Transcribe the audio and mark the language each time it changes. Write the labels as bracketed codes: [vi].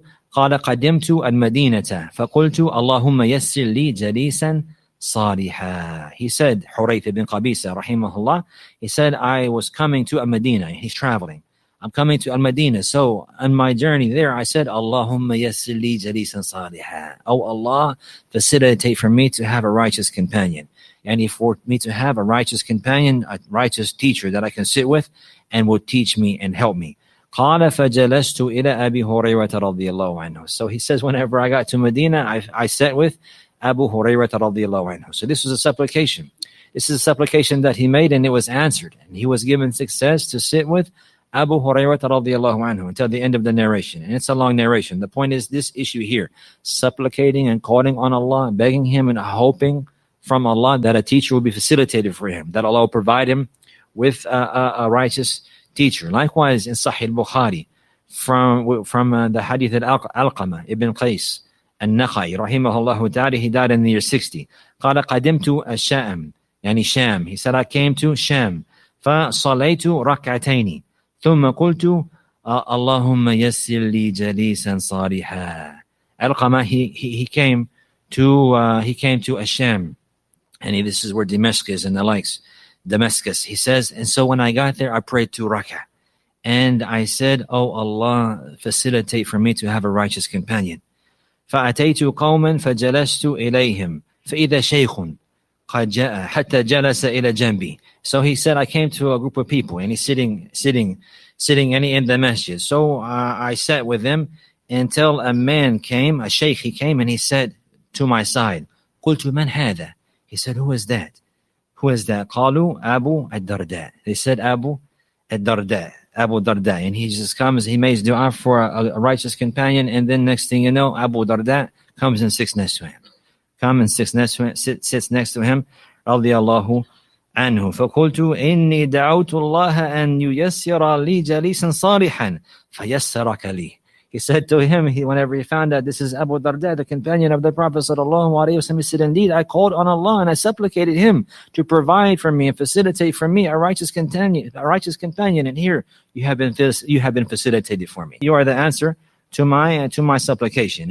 [ar] قال قدمت المدينة فقلت اللهم يسر لي جليسا صالحا. [en] He said, Hurayth ibn Qabisa, rahimahullah, he said, I was coming to Al-Madinah. He's traveling. I'm coming to Al-Madinah. So on my journey there, I said, [ar] Allahumma yassir li jalisan salihah. [en] Oh Allah, facilitate for me to have a righteous companion. And for me to have a righteous companion, a righteous teacher that I can sit with and will teach me and help me. [ar] قال فجلست إلى أبي هريرة رضي الله عنه. [en] So he says, whenever I got to Medina, I sat with Abu Hurairah radiallahu anhu. So this was a supplication. This is a supplication that he made, and it was answered. And he was given success to sit with Abu Hurairah radiallahu anhu until the end of the narration. And it's a long narration. The point is this issue here, supplicating and calling on Allah, begging him and hoping from Allah that a teacher will be facilitated for him, that Allah will provide him with a righteous teacher. Likewise in Sahih al-Bukhari, from the hadith of Al-Qama ibn Qais النخعي [ar] رحمه الله تعالى, [en] he died in the year 60. [ar] قال قدمت الشام, يعني [en] Sham. He said, I came to Sham. [ar] فصليت ركعتين ثم قلت اللهم يسر لي جليسا صالحا. [en] Al-Qama, he came to Sham, and this is where Damascus and the likes. Damascus, he says, and so when I got there, I prayed 2 rak'ah, and I said, oh Allah, facilitate for me to have a righteous companion. [ar] فأتيت قوما فجلست إليهم فإذا شيخ قد جاء حتى جلس إلى جنبي. [en] So he said, I came to a group of people, and he's sitting and in the masjid. So I sat with them until a man came, a sheikh, he came, and he said to my side, [ar] قلت من هذا? [en] He said, who is that? [ar] قالوا أبو الدرداء. [en] They said Abu الدرداء. Abu Darda, and he just comes, he makes dua for a righteous companion, and then next thing you know, Abu Darda comes and sits next to him. Sits next to him, radiyallahu anhu. [ar] فقلت إني دعوت الله أن ييسر لي جليسا صالحا فيسرك لي. [en] He said to him, whenever he found out this is Abu Darda, the companion of the Prophet sallallahu alaihi wasallam, he said, indeed, I called on Allah and I supplicated him to provide for me and facilitate for me a righteous companion. And here you have been facilitated for me. You are the answer to my supplication.